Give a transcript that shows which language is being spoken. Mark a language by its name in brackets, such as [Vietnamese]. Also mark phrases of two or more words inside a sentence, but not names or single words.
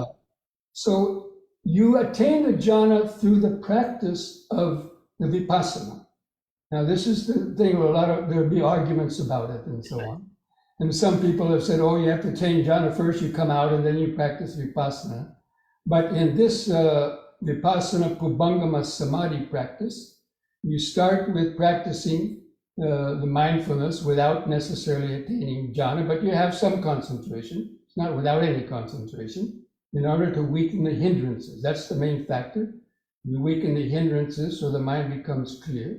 [English] So you attain the jhana through the practice of the vipassana. Now, this is the thing where there'll be arguments about it and so on. And some people have said, you have to attain jhana first, you come out, and then you practice vipassana. But in this [Pali] vipassana pubbangama samadhi [English] practice, you start with practicing the mindfulness without necessarily attaining jhana, but you have some concentration. It's not without any concentration, in order to weaken the hindrances. That's the main factor. You weaken the hindrances so the mind becomes clear.